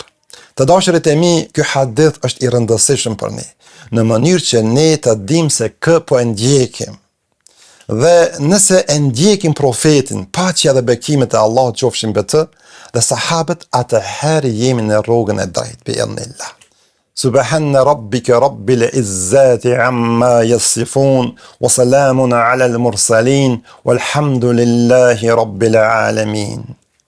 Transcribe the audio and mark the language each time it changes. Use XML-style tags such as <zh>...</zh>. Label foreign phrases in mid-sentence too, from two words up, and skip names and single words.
<sq>Të dashurit e mi, ky hadith është i rëndësishëm për ne, në mënyrë që ne të dimë se kë po e ndjekim. Dhe nëse e ndjekim profetin, paqja dhe bekimet e Allahut qofshin mbi të dhe sahabët, atëherë jemi në rrugën e drejtë bi'idhnillah.</sq> <ar>سبحان ربك رب العزة عما يصفون وسلام على المرسلين والحمد لله رب العالمين.</ar>